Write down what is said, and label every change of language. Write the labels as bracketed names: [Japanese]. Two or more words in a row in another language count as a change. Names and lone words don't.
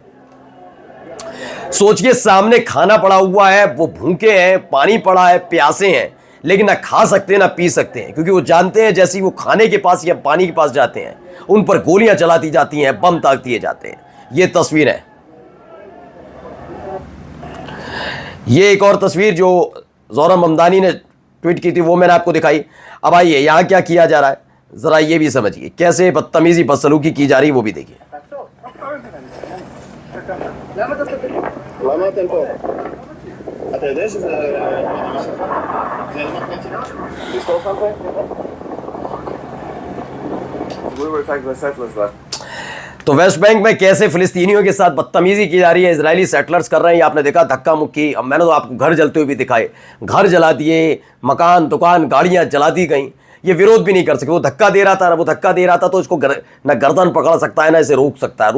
[Hindi] सोचिए, सामने खाना पड़ा हुआ है, वो भूखे हैं, पानी पड़ा है, प्यासे हैं, लेकिन ना खा सकते ना पी सकते हैं, क्योंकि वो जानते हैं जैसे ही वो खाने के पास या पानी के पास जाते हैं उन पर गोलियां चला दी जाती हैं, बम ताक दिए जाते हैं। ये तस्वीर है। ये एक और तस्वीर जो ज़ोहरा ममदानी ने ट्वीट की थी वो मैंने आपको दिखाई। अब आइए यहां क्या किया जा रहा है जरा ये भी समझिए, कैसे बदतमीजी बदसलूकी की जा रही है वो भी देखिए। [Hebrew] למה אתם פה? אתה יודע שזה... זה לשטוף על זה? [English] We were attacking the settlers left. [Hindi] तो वेस्ट बैंक में कैसे फिलिस्तीनियों के साथ बदतमीजी की जा रही है, [English] Israeli settlers [Hindi] कर रहे हैं। आपने देखा धक्का मुक्की। अब मैंने तो आपको घर जलते हुए भी दिखाए, घर जला दिए, मकान दुकान गाड़ियां जला दी गई। ये विरोध भी नहीं कर सकते। वो धक्का दे रहा था ना, वो धक्का दे रहा था तो इसको ना गर्दन पकड़ सकता है ना इसे रोक सकता है।